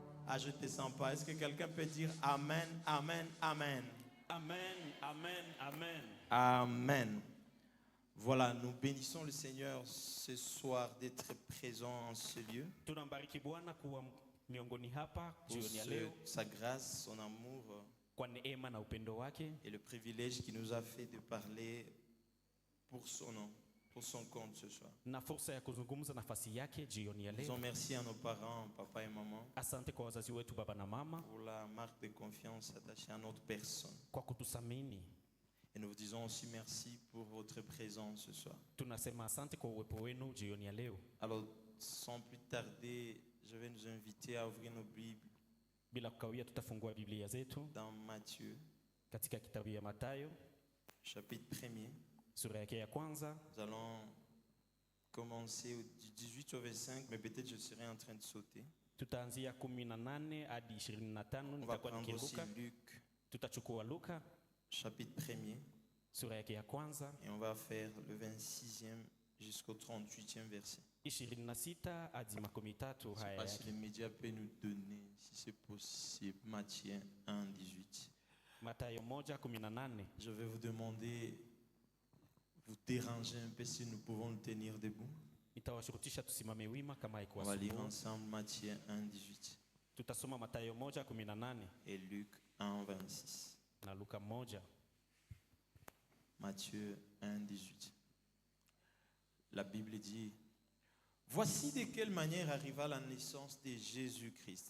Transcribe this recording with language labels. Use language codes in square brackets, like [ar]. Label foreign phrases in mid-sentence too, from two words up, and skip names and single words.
[fr] ajouter 100 pas. Est-ce que quelqu'un peut dire Amen, Amen, Amen? Amen, amen, amen. Amen. Voilà, nous bénissons le Seigneur ce soir d'être présent en ce lieu. [sw] Tunambariki Bwana kuwa miongoni hapa [fr] Pour [sw] jioni ya leo [fr] sa grâce, son amour [sw] kwa neema na upendo wake [fr] et le privilège qu'il nous a fait de parler pour son nom, pour son compte ce soir. [sw] na fursa ya kuzungumza nafasi yake jioni ya [fr] Disons [sw] leo. [fr] merci à nos parents, papa et maman, [sw] Asante kwa wazazi wetu baba na mama [fr] pour la marque de confiance attachée à notre personne. [sw] kwa kutusamini. [fr] Et nous vous disons aussi merci pour votre présence ce soir. [sw] Tunasema asante kwa uwepo wenu jioni ya leo. [fr] Alors, sans plus tarder, je vais nous inviter à ouvrir nos Bibles [sw] Bila kukawia, tutafungua Biblia zetu [fr] dans Matthieu, [sw] katika kitabu ya Mathayo [fr] chapitre 1er. [sw] sura yake ya kwanza. [fr] Nous allons commencer du 18 au 25, mais peut-être je serai en train de sauter. [sw] Tutaanzia 18 hadi 25. [fr] On va [sw] Nitakuwa [fr] prendre aussi [sw] nikiruka. [fr] Luc, [sw] Tutachukua Luka [fr] chapitre 1er, [sw] sura yake ya kwanza [fr] et on va faire le 26e jusqu'au 38e verset. [sw] 26 hadi 13 [fr] Je ne sais [sw] haya [fr] pas si [sw] yake. [fr] les médias peuvent nous donner, si c'est possible, Matthieu 1, 18. [sw] Mathayo 1:18. [fr] Je vais vous demander, vous déranger un peu si nous pouvons nous tenir debout. [sw] Nitawashurutisha tusimame wima kama [fr] On [sw] haikuwa [fr] va lire [sw] sumbua. [fr] ensemble Matthieu 1, 18 [sw] Tutasoma Mathayo 1:18 [fr] et Luc 1, 26. [sw] na Luka 1. [fr] Matthieu 1, 18. La Bible dit: Voici de quelle manière arriva la naissance de Jésus-Christ.